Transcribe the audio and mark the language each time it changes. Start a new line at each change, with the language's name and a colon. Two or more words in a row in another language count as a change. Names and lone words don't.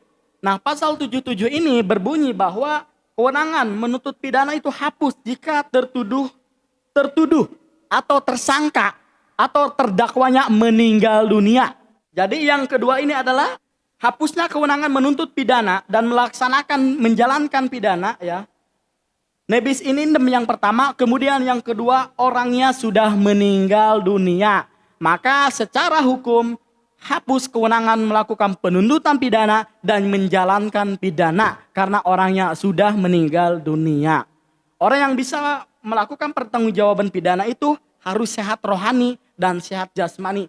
Indonesian: Nah, pasal 77 ini berbunyi bahwa kewenangan menuntut pidana itu hapus jika tertuduh atau tersangka atau terdakwanya meninggal dunia. Jadi yang kedua ini adalah hapusnya kewenangan menuntut pidana dan melaksanakan menjalankan pidana ya.
Latin: Nebis in idem
Indonesian: yang pertama, kemudian yang kedua orangnya sudah meninggal dunia. Maka secara hukum hapus kewenangan melakukan penuntutan pidana dan menjalankan pidana karena orangnya sudah meninggal dunia. Orang yang bisa melakukan pertanggungjawaban pidana itu harus sehat rohani dan sehat jasmani.